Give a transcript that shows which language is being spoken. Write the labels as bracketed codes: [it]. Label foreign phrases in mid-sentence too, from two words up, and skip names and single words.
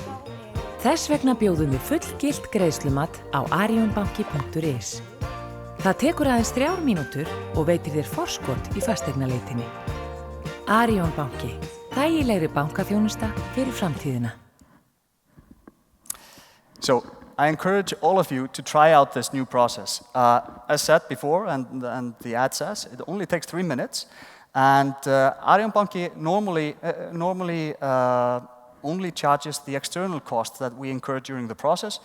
[is] Þess vegna bjóðum við fullgilt greiðslumat á arionbanki.is. Það tekur aðeins 3 mínútur og veitir þér forskot í fasteignaleitinni. Arion banki, þægilegri bankaþjónusta fyrir framtíðina. [en] So, I encourage all of you to try out this new process. As said before, and the ad says, it only takes 3 minutes. And Arion banki normally only charges the external costs that we incur during the process.